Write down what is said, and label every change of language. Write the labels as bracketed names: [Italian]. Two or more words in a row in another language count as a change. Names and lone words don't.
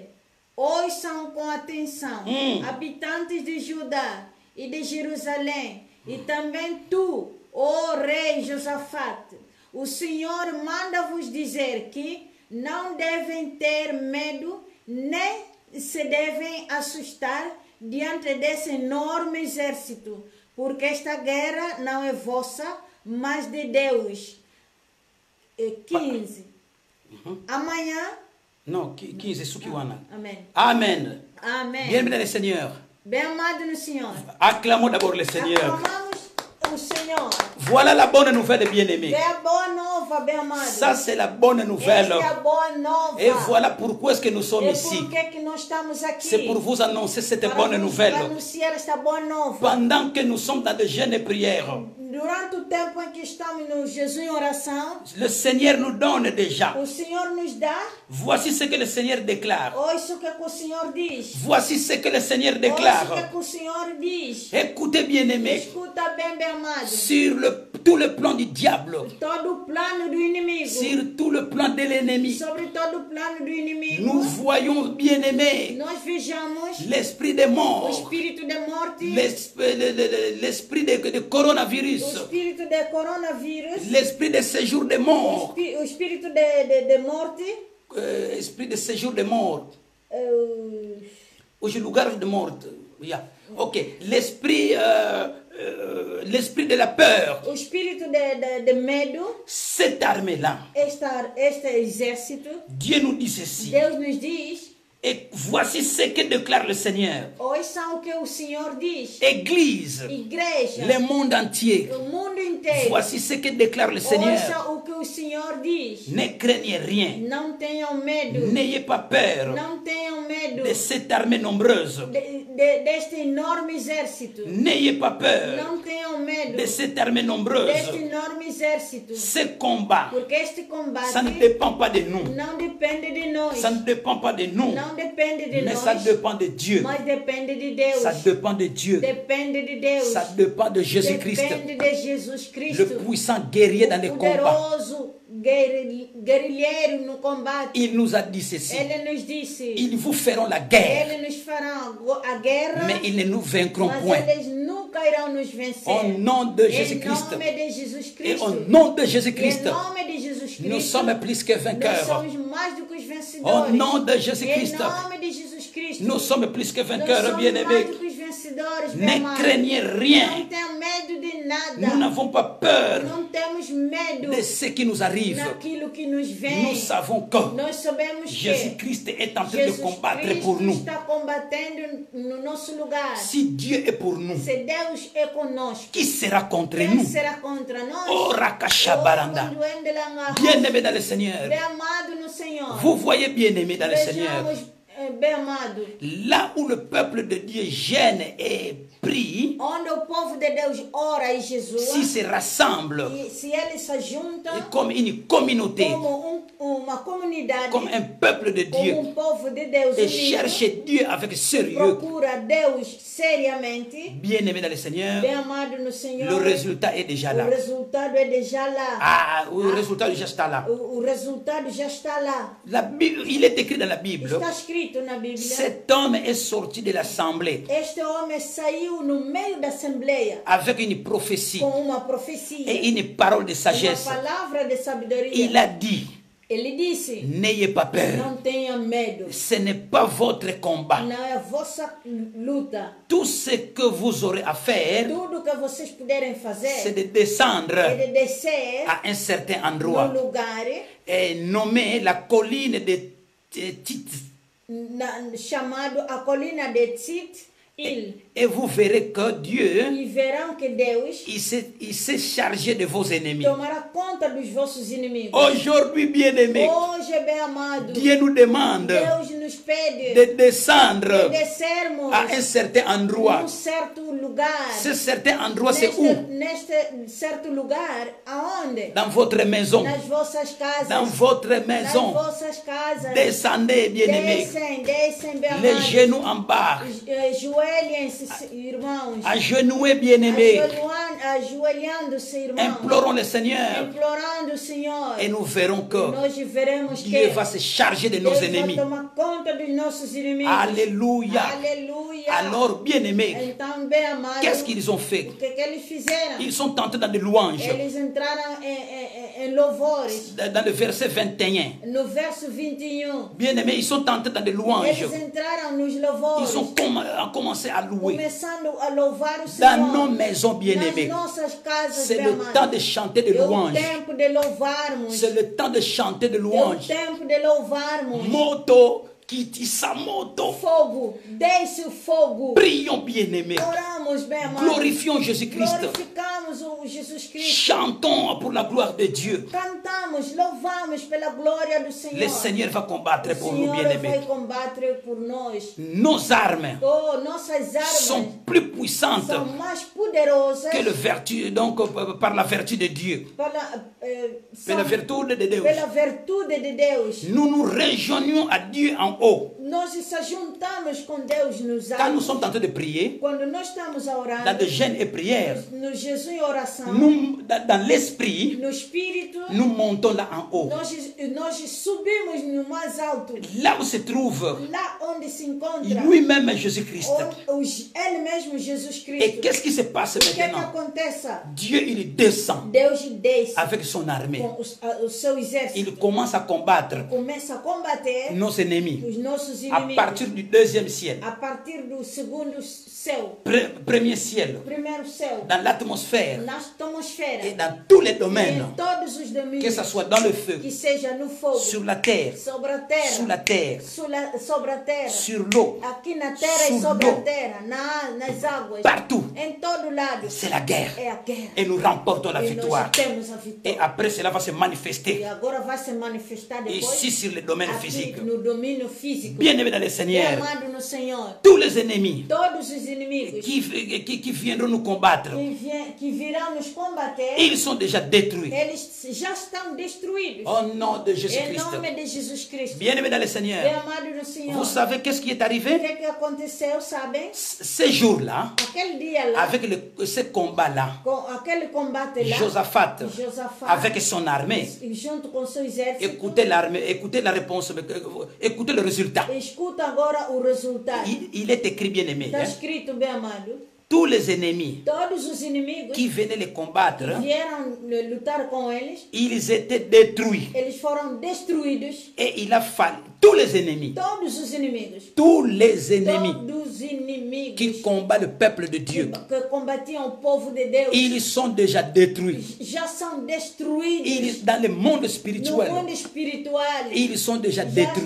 [Portuguese] Ouçam com atenção, habitantes de Judá e de Jerusalém, e também tu, ó rei Josafate, o Senhor manda-vos dizer que não devem ter medo, nem se devem assustar diante desse enorme exército, porque esta guerra não é vossa, mas de Deus. 15. Amanhã. Non, 15, Sukiwana. Amém. Amen. Amém. [French] Bienvenue le Seigneur. [Portuguese] Bem amado no Senhor. [French] Acclamons d'abord le Seigneur. [Portuguese] Aclamamos o Senhor. [French] Voilà la bonne nouvelle, bien-aimé. [Portuguese] É a boa nova, bem amado. [French] Ça, c'est la bonne nouvelle. [Portuguese] Esta é a boa nova. [French] Et voilà pourquoi est-ce que nous sommes [Portuguese] E [French] ici. [Portuguese] por que nós estamos aqui? [French] C'est pour vous annoncer cette [Portuguese] Para [French] bonne [Portuguese] vos [French] nouvelle. [Portuguese] anunciar esta boa nova. [French] Pendant que nous sommes dans de jeûnes et prières, [Portuguese] Durante o tempo em que estamos no jejum e oração, [French] le Seigneur nous donne déjà. [Portuguese] o Senhor nos dá. [French] Voici ce que le Seigneur déclare. [Portuguese] Ouça o que o Senhor diz. [French] Voici ce que le Seigneur [Portuguese] Ouça [French] déclare. [Portuguese] o que o Senhor diz. [French] Écoutez, bien-aimés, [Portuguese] Escuta bem, amado. [French] sur tout le plan du diable, [Portuguese] Todo o plano do inimigo. [French] sur tout le plan de l'ennemi, [Portuguese] Sobre todo o plano do inimigo. [French] nous voyons, bien-aimés, [Portuguese] Nós vejamos [French] l'esprit des [Portuguese] o [French] morts, [Portuguese] espírito de morte. [French] l'esprit de coronavirus, [Portuguese] O espírito de coronavírus. [French] l'esprit de séjour des morts, [Portuguese] O espírito de morte. [French] esprit de séjour des morts, [Portuguese] hoje lugar de morte, yeah. [French] Ok, l'esprit de la peur, [Portuguese] O espírito de medo. [French] cette armée-là, [Portuguese] Este exército. [French] Dieu nous dit ceci, [Portuguese] Deus nos diz. [French] et voici ce que déclare le Seigneur. [Portuguese] Ouçam o que o Senhor diz. [French] Église, [Portuguese] Igreja. [French] le monde entier, [Portuguese] O mundo inteiro. [French] voici ce que déclare le Seigneur. [Portuguese] Ouça o que o Senhor diz. [French] Ne craignez rien, [Portuguese] Não tenham medo. [French] n'ayez pas peur [Portuguese] Não tenham medo [French] de cette armée nombreuse. [Portuguese] deste enorme exército. [French] N'ayez pas peur [Portuguese] Não tenham medo [French] de cette armée nombreuse. [Portuguese] deste enorme exército. [French] Ce combat, [Portuguese] Porque este combate [French] ça ne dépend pas de nous. [Portuguese] não depende de nós. [French] Ça ne dépend pas de nous. [Portuguese] Não depende de [French] Mais [Portuguese] nós. [French] ça dépend de Dieu. [Portuguese] Mas depende de Deus. [French] Ça dépend de Dieu. [Portuguese] Depende de Deus. [French] Ça depend de Jésus-Christ, [Portuguese] Depende de Jesus [French] le [Portuguese] Cristo. [French] puissant guerrier dans les [Portuguese] O [French] combats. [Portuguese] poderoso guerrilheiro no combate. [French] Il nous a dit ceci. [Portuguese] Ele nos disse. [French] Ils vous feront la guerre, [Portuguese] Ele nos fará a guerra. [French] mais ils ne nous vaincront [Portuguese] Mas [French] point. [Portuguese] eles nunca irão nos vencer. [French] Au nom de [Portuguese] Em [French] Jésus-Christ [Portuguese] nome de Jesus [French] et [Portuguese] Cristo. [French] au nom de Jésus-Christ, [Portuguese] Em nome de Jesus Cristo. [French] nous sommes plus que [Portuguese] Nós [French] vainqueurs. [Portuguese] somos mais do que os vencedores. [French] Au nom de Jésus-Christ, [Portuguese] Em nome de Jesus Cristo. [French] nous sommes plus que [Portuguese] Nós [French] vainqueurs, [Portuguese] somos [French] bien-aimés. [Portuguese] mais do que os vencedores, meu [French] Ne [Portuguese] amado. [French] craignez rien. [Portuguese] Não tenha medo de nada. [French] Nous n'avons pas peur [Portuguese] Não temos medo [French] de ce qui nous arrive. [Portuguese] naquilo que nos vem. [French] Nous savons que [Portuguese] Nós sabemos que [French] Jésus-Christ est en train de [Portuguese] Jesus [French] combattre [Portuguese] Cristo [French] pour nous. [Portuguese] está combatendo no nosso lugar. [French] Si Dieu est pour nous, [Portuguese] Se Deus é conosco, [French] qui sera contre [Portuguese] quem [French] nous? [Portuguese] será contra nós? Oh, Rakashabaranda. [French] Bien-aimé dans le Seigneur, [Portuguese] Bem amado no Senhor. [French] vous voyez bien-aimé dans le Seigneur, [Portuguese] Vejamos, bem amado, [French] là où le peuple de Dieu gêne et prie, [Portuguese] onde o povo de Deus ora e jejua, [French] s'ils se rassemblent [Portuguese] e se eles se juntam [French] comme une communauté, [Portuguese] como uma comunidade, [French] comme un peuple de Dieu, [Portuguese] como povo de Deus [French] et [Portuguese] unido, [French] cherchent Dieu avec sérieux, [Portuguese] procura Deus seriamente, [French] bien-aimé dans le Seigneur, [Portuguese] bem amado no Senhor, [French] le résultat est déjà là. [Portuguese] o resultado é [French] déjà lá. Ah, le résultat déjà está là. [Portuguese] O resultado já está lá. [French] La Bible, il est écrit dans la Bible, [Portuguese] Está escrito na Bíblia. [French] cet homme est sorti de l'assemblée [Portuguese] Este homem saiu no meio da assembleia [French] avec une prophétie [Portuguese] com uma profecia, [French] et une parole de [Portuguese] uma [French] sagesse. [Portuguese] palavra de sabedoria. [French] Il a dit, [Portuguese] Ele disse: [French] n'ayez pas peur, [Portuguese] não tenha medo, [French] ce n'est pas votre combat. [Portuguese] não é a vossa luta. [French] Tout ce que vous aurez à faire, [Portuguese] Tudo que vocês puderem [French] c'est [Portuguese] fazer [French] de descendre [Portuguese] é de descer [French] à un certain [Portuguese] no [French] endroit [Portuguese] lugar [French] et nommer la colline de Tit. [Portuguese] chamado a colina de Tit-Il. [French] Et vous verrez que Dieu, [Portuguese] E verão que Deus [French] il s'est chargé de vos ennemis. [Portuguese] tomará conta dos vossos inimigos. [French] Aujourd'hui, bien-aimés, [Portuguese] Hoje, bem amado, [French] Dieu nous demande [Portuguese] Deus nos pede [French] de descendre [Portuguese] descermos [French] à un certain endroit. [Portuguese] num certo lugar. [French] Ce certain endroit, c'est où? [Portuguese] Neste certo lugar, aonde? [French] Dans votre maison. [Portuguese] Nas vossas casas. [French] Dans votre [Portuguese] Nas [French] maison. [Portuguese] vossas casas. [French] Descendez, bien-aimés. [Portuguese] Descem, bem [French] Les [Portuguese] amados. [French] genoux en bas. [Portuguese] Ajoelhem-se, irmãos. [French] Agenouillez, bien-aimés. [Portuguese] Ajoelhando-se, irmãos. [French] Implorons le Seigneur. [Portuguese] Implorando o Senhor. [French] Et nous verrons que [Portuguese] Nós veremos que [French] Dieu va se charger de nos [Portuguese] Deus [French] ennemis. [Portuguese] vai tomar conta dos nossos inimigos. [French] Alléluia. [Portuguese] Aleluia. [French] Alors, bien-aimés, [Portuguese] Então, bem amados, [French] qu'est-ce qu'ils ont fait? [Portuguese] o que eles fizeram? [French] Ils sont entrés dans des louanges. [Portuguese] Eles entraram em louvores. [French] Dans le verset 21. [Portuguese] No verso 21, [French] Bien-aimés, ils sont entrés dans des louanges. [Portuguese] eles entraram nos louvores, [French] Ils ont commencé à louer. [Portuguese] começando a louvar o [French] Dans [Portuguese] Senhor. [French] nos maisons, bien-aimés, [Portuguese] Nas nossas casas, [French] c'est [Portuguese] bem [French] le [Portuguese] amados. [French] temps de chanter de [Portuguese] É o [French] louanges. [Portuguese] tempo de louvarmos. [French] C'est le temps de chanter de [Portuguese] É o [French] louanges. [Portuguese] tempo de louvarmos. [Lingala] Moto, Kitisa moto. [Portuguese] Fogo, desce o fogo. [French] Prions, bien-aimés. [Portuguese] Oramos, bem amados. [French] Glorifions Jésus-Christ. [Portuguese] Glorificamos Jesus Cristo. [French] Chantons pour la gloire de Dieu. [Portuguese] Cantamos, louvamos pela glória do Senhor. [French] Le Seigneur va combattre pour [Portuguese] O [French] nous, [Portuguese] Senhor [French] bien-aimés. [Portuguese] vai combater por nós. [French] Nos armes [Portuguese] Nossas armas [French] sont plus puissantes [Portuguese] são mais poderosas [French] que le vertu, donc par la vertu de Dieu. [Portuguese] Pela virtude de Deus. Pela virtude de Deus. [French] Nous nous rejoignons à Dieu en haut. [Portuguese] Nós se juntamos com Deus nos [French] Quand nous [Portuguese] altos. [French] sommes en train de prier, [Portuguese] Quando nós estamos a orar, [French] dans le jeûne et prière, [Portuguese] no jejum e oração, [French] nous, dans l'esprit, [Portuguese] no espírito, [French] nous montons là en haut. [Portuguese] nós subimos no mais alto, [French] Là où se trouve [Portuguese] lá onde se encontra [French] lui-même Jésus-Christ. [Portuguese] Ele mesmo, Jesus [French] Et [Portuguese] Cristo. [French] qu'est-ce qui se passe [Portuguese] O que é que [French] maintenant? [Portuguese] acontece? [French] Dieu, il descend [Portuguese] Deus desce [French] avec son armée. [Portuguese] com o seu exército, [French] Il commence à combattre [Portuguese] começa a combater [French] nos ennemis [Portuguese] os nossos [French] à [Portuguese] inimigos [French] partir du deuxième ciel. [Portuguese] a partir do segundo céu, [French] Premier ciel, [Portuguese] primeiro céu, [French] dans l'atmosphère [Portuguese] na atmosfera, [French] et dans tous les [Portuguese] em [French] domaines, [Portuguese] todos os [French] que ce [Portuguese] domínios, [French] soit dans le feu, [Portuguese] que seja no fogo, [French] sur la terre, [Portuguese] sobre a terra, [French] sous la terre, [Portuguese] sobre a terra, [French] sur l'eau, [Portuguese] aqui na terra e [French] Sous [Portuguese] sobre a [French] l'eau. [Portuguese] terra, nas águas, [French] partout, [Portuguese] em todo lado, [French] c'est la guerre. [Portuguese] é a guerra. [French] Et nous remportons la [Portuguese] E [French] victoire. [Portuguese] nós temos a [French] Et [Portuguese] vitória. [French] après, cela va se [Portuguese] E [French] manifester [Portuguese] agora vai se manifestar depois [French] ici sur le domaine [Portuguese] aqui [French] physique. [Portuguese] no domínio físico. [French] Bien-aimés dans le [Portuguese] E [French] Seigneur, [Portuguese] amado no Senhor, [French] tous les ennemis [Portuguese] todos os inimigos [French] qui viendront nous combattre, [Portuguese] que virão nos combater, [French] ils sont déjà détruits. [Portuguese] eles já estão destruídos. [French] Au nom de [Portuguese] Em [French] Jésus-Christ. [Portuguese] nome de Jesus Cristo. [French] Bien-aimés dans le [Portuguese] Bem [French] Seigneur, [Portuguese] amado no Senhor. [French] vous savez qu'est-ce qui est [Portuguese] O [French] arrivé? [Portuguese] que aconteceu, sabem? [French] Ces jours-là, [Portuguese] Aquele dia lá, [French] avec ce combat-là, [Portuguese] com aquele combate lá, [French] Josaphat, [Portuguese] Josafá, [French] avec son armée, [Portuguese] junto com seu exército, [French] écoutez l'armée, écoutez la réponse, écoutez le résultat. [Portuguese] escuta agora o resultado. [French] Il est écrit, bien-aimé, [Portuguese] Está [French] hein? [Portuguese] escrito, bem amado, [French] Tous les ennemis [Portuguese] todos os inimigos [French] qui venaient les combattre, [Portuguese] vieram lutar com eles, [French] ils étaient détruits. [Portuguese] eles foram destruídos. [French] Et il a fallu, tous les ennemis, [Portuguese] Todos os inimigos, [French] tous les ennemis [Portuguese] todos inimigos [French] qui combattent le peuple de Dieu, [Portuguese] que combatiam o povo de Deus, [French] ils sont déjà détruits. [Portuguese] já são destruídos. [French] Dans le monde [Portuguese] No [French] spirituel, [Portuguese] mundo espiritual, [French] ils sont déjà [Portuguese] já [French] détruits.